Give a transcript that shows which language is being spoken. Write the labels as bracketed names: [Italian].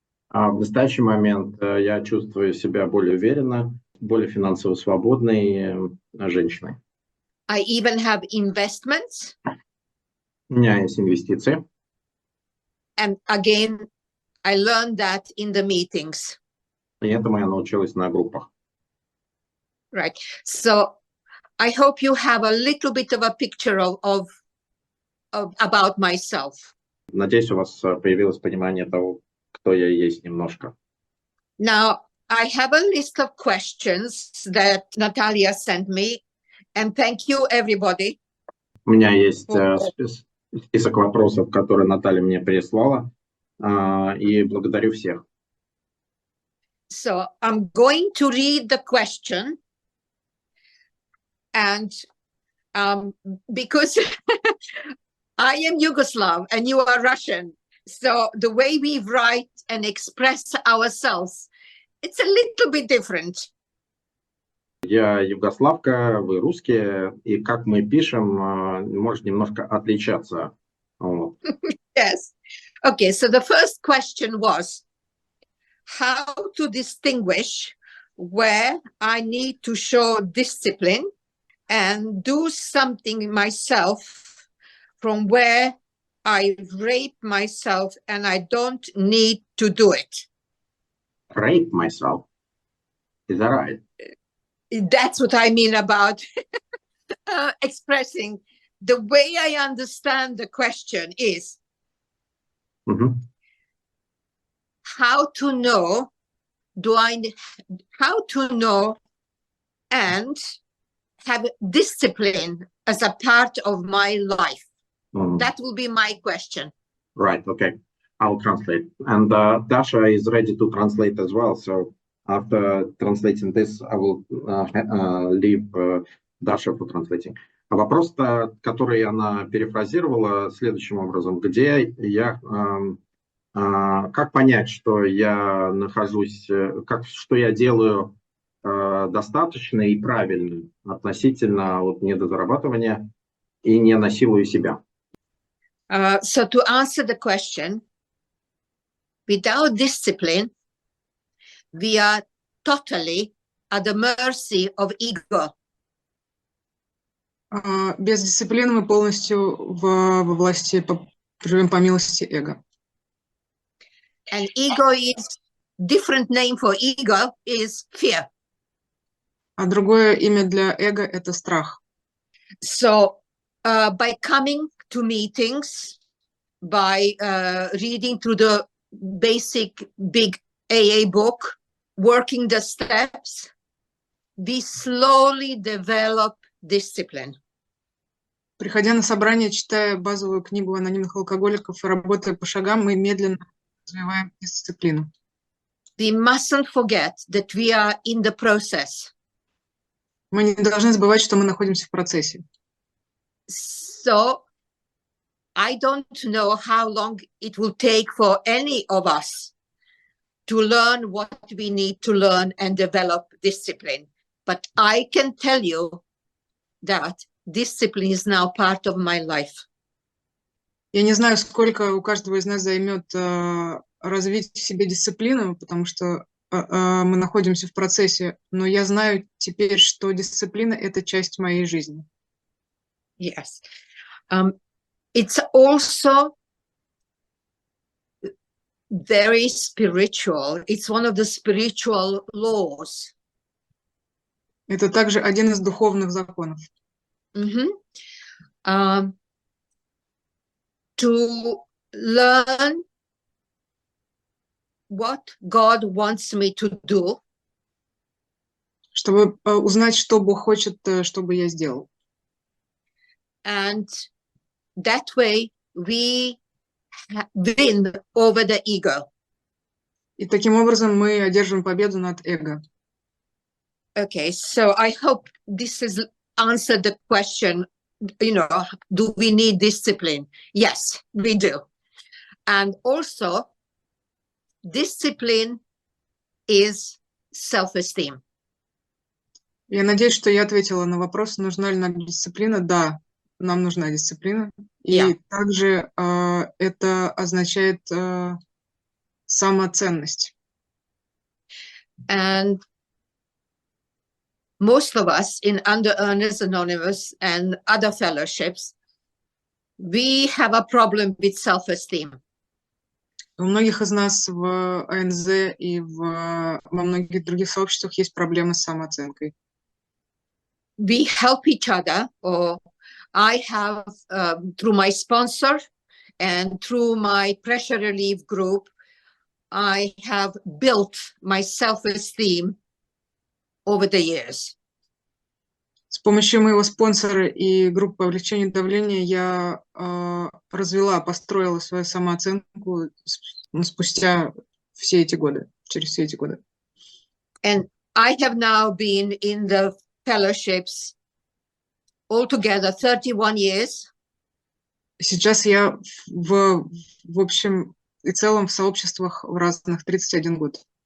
[Russian] В настоящий момент я чувствую себя более уверенно, более финансово свободной женщиной. [English] I even have investments. [Russian] У меня есть инвестиции. [English] And again, I learned that in the meetings. [Russian] И этому я научилась на группах. [English] Right. So I hope you have a little bit of a picture of about myself. [Russian] Надеюсь, у вас появилось понимание того, кто я есть немножко. [English] Now, I have a list of questions that Natalia sent me, and thank you, everybody. [Russian] У меня есть список вопросов, которые Наталья мне прислала, и благодарю всех. [English] So I'm going to read the question, and because I am Yugoslav and you are Russian, so the way we write and express ourselves, it's a little bit different. [Russian] Я югославка, вы русские, и как мы пишем, может немножко отличаться. Вот. [English] Yes. Okay, so the first question was how to distinguish where I need to show discipline and do something myself from where I rape myself and I don't need to do it. Rape myself. Is that right? That's what I mean about expressing. The way I understand the question is how to know, how to know and have discipline as a part of my life. That will be my question. Right, okay. I'll translate. And Dasha is ready to translate as well. So after translating this, I will leave Dasha for translating. [Russian] Вопрос, который она перефразировала следующим образом. Где я... как понять, что я нахожусь... что я делаю достаточно и правильно относительно недозарабатывания и не насилую себя? [English] So to answer the question, without discipline, we are totally at the mercy of ego. [Russian] Без дисциплины мы полностью во власти, живем по милости эго. [English] And ego is different name for ego is fear. [Russian] А другое имя для эго – это страх. [English] So by coming to meetings, by reading through the basic big AA book, working the steps, we slowly develop discipline. [Russian] Приходя на собрание, читая базовую книгу анонимных алкоголиков и работая по шагам, мы медленно развиваем дисциплину. [English] We mustn't forget that we are in the process. [Russian] Мы не должны забывать, что мы находимся в процессе. [English] So I don't know how long it will take for any of us to learn what we need to learn and develop discipline. But I can tell you that discipline is now part of my life. [Russian] Я не знаю, сколько у каждого из нас займет развить в себе дисциплину, потому что мы находимся в процессе, но я знаю теперь, что дисциплина – это часть моей жизни. [English] Yes. It's also very spiritual. It's one of the spiritual laws. [Russian] Это также один из духовных законов. [English] To learn what God wants me to do. [Russian] Чтобы узнать, что Бог хочет, чтобы я сделал. [English] And that way we win over the ego. [Russian] И таким образом мы одержим победу над эго. [English] Okay, so I hope this has answered the question, do we need discipline? Yes, we do. And also, discipline is self-esteem. [Russian] Я надеюсь, что я ответила на вопрос, нужна ли нам дисциплина. Да, нам нужна дисциплина. И также это означает самоценность. [English] And most of us in Under Earners Anonymous and other fellowships, we have a problem with self-esteem. [Russian] У многих из нас в АНЗ и во многих других сообществах есть проблемы с самооценкой. [English] We help each other, or I have, through my sponsor and through my pressure relief group, I have built my self-esteem over the years. [Russian] С помощью моего спонсора и группы по облегчению давления я построила свою самооценку спустя все эти годы, через все эти годы. [English] And I have now been in the fellowships altogether 31 years. [Russian] Сейчас я в общем и целом в сообществах в разных 31 год.